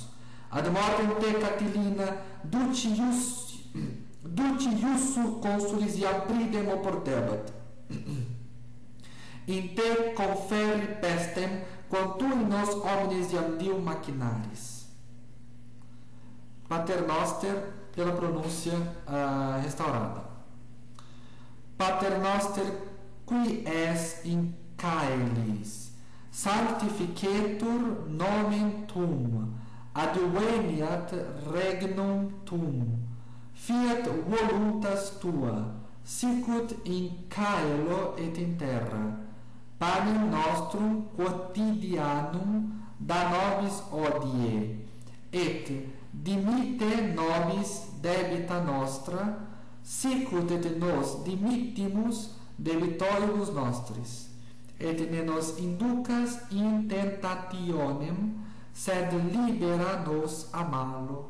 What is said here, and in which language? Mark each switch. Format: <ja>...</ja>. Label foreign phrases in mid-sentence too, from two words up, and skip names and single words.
<la>Ad mortem te, Catilina, duci iussu consulis iam pridem oportebat. In te conferri pestem, quam tu in nos omnes iam diu machinaris.</la> <pt>Pater Noster, pela pronúncia restaurada.</pt> <la>Pater Noster, qui es in caelis, sanctificetur nomen tuum, adveniat regnum tuum, fiat voluntas tua, sicut in caelo et in terra, panem nostrum quotidianum da nobis hodie, et dimitte nobis debita nostra, sicut et nos dimittimus debitoribus nostris, et ne nos inducas in tentationem, sed libera nos a malo.</la>